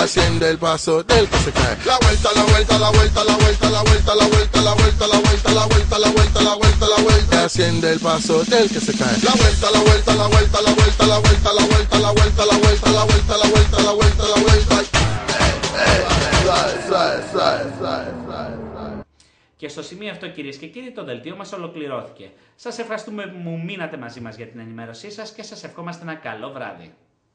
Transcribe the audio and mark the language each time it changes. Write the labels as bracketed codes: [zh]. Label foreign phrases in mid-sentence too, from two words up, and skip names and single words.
[es] Haciendo el paso del que se cae. La vuelta, la vuelta, la vuelta, la vuelta, la vuelta, la vuelta, la vuelta, la vuelta, la vuelta, la vuelta, la vuelta, la vuelta. Haciendo el paso del que se cae. La vuelta, la vuelta, la vuelta, la vuelta, la vuelta, la vuelta, la vuelta, la vuelta, la vuelta, la vuelta, la vuelta, la vuelta. [el] Και στο σημείο αυτό, κυρίες και κύριοι, το δελτίο μας ολοκληρώθηκε. Σας ευχαριστούμε που μείνατε μαζί μας για την ενημέρωσή σας και σας ευχόμαστε ένα καλό βράδυ.